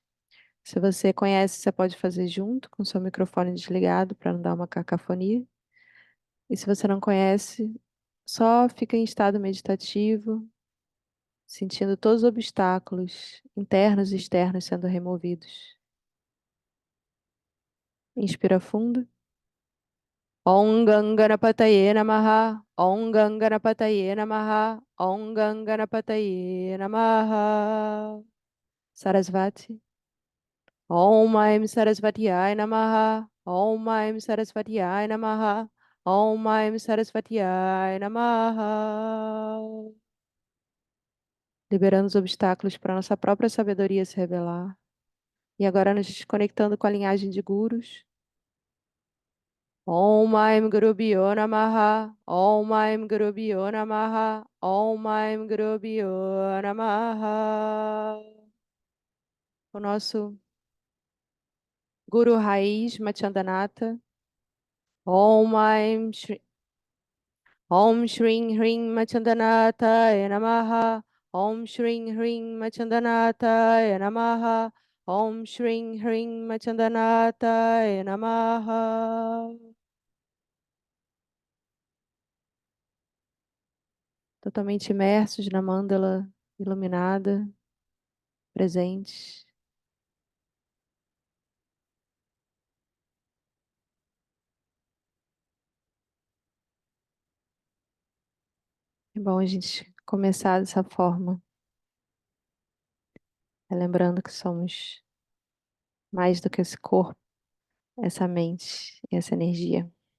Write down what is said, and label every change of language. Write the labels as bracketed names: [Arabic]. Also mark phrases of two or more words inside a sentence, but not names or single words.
[Portuguese] Se você conhece, você pode fazer junto com seu microfone desligado para não dar uma cacofonia. E se você não conhece, só fica em estado meditativo, sentindo todos os obstáculos internos e externos sendo removidos. Inspira fundo. [Sanskrit] Om Ganganapataye Namaha. Om Ganganapataye Namaha. Om Ganganapataye Namaha. [Portuguese] Sarasvati. [Sanskrit] Om Aim Sarasvatiyai Namaha. Om Aim Sarasvatiyai Namaha. Om Aim Sarasvatiyai Namaha. [Portuguese] Liberando os obstáculos para nossa própria sabedoria se revelar. E agora nos conectando com a linhagem de gurus. [Sanskrit] Om Aim Guru Bhyo Namaha. Om Aim Guru Bhyo Namaha. Om Aim Guru Bhyo Namaha. [Portuguese] O nosso Guru Raiz Machandanata. [Sanskrit] Om Aim Shri Om Shring Hring Machandanataya Namaha. Om Shring Hring Machandanataya Namaha. Om Shring Hring Machandanataya Namaha. [Portuguese] Totalmente imersos na mandala iluminada, presentes. É bom a gente começar dessa forma, lembrando que somos mais do que esse corpo, essa mente e essa energia.